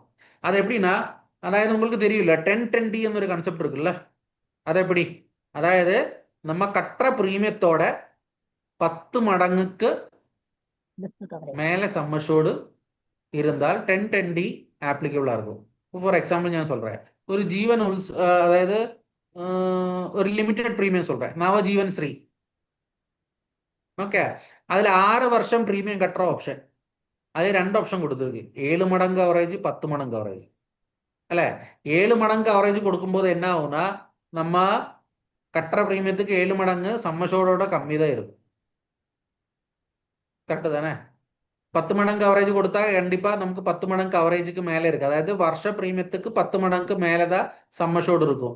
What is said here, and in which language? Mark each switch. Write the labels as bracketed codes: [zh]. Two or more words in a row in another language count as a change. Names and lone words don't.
[ta] அது எப்படின்னா, அதாவது உங்களுக்கு தெரியும்ல 10-10D ஒரு கான்செப்ட் இருக்குல்ல, அது எப்படி, அதாவது நம்ம கட்டுற பிரீமியத்தோட 10 மடங்குக்கு மேலே சம்மஷோடு இருந்தால் 10-10D ஆப்ளிகபிளாக இருக்கும். [en] for example [ta] ഞാൻ சொல்கிறேன், ஒரு ஜீவன் அதாவது ஒரு [en] limited premium [ta] சொல்கிறேன், நவஜீவன் ஸ்ரீ. [ml] ഓക്കെ, അതിൽ 6 വർഷം പ്രീമിയം കട്ടർ ഓപ്ഷൻ, അതിൽ 2 ഓപ്ഷൻ കൊടുത്തിருக்கு, 7 മടങ്ങ് കവറേജ് 10 മടങ്ങ് കവറേജ് അല്ലേ. 7 മടങ്ങ് കവറേജ് കൊടുക്കുമ്പോൾ [ta] என்ன ஆகும்னா, நம்ம கட்டுற பிரீமியத்துக்கு 7 மடங்கு சம்மஷோட கம்மி தான் இருக்கும். கரெக்டு தானே. 10 மடங்கு கவரேஜ் கொடுத்தா கண்டிப்பா நமக்கு 10 மடங்கு கவரேஜுக்கு மேலே இருக்கு, அதாவது வருஷ பிரீமியத்துக்கு 10 மடங்கு மேலே தான் சம்மஷோடு இருக்கும்.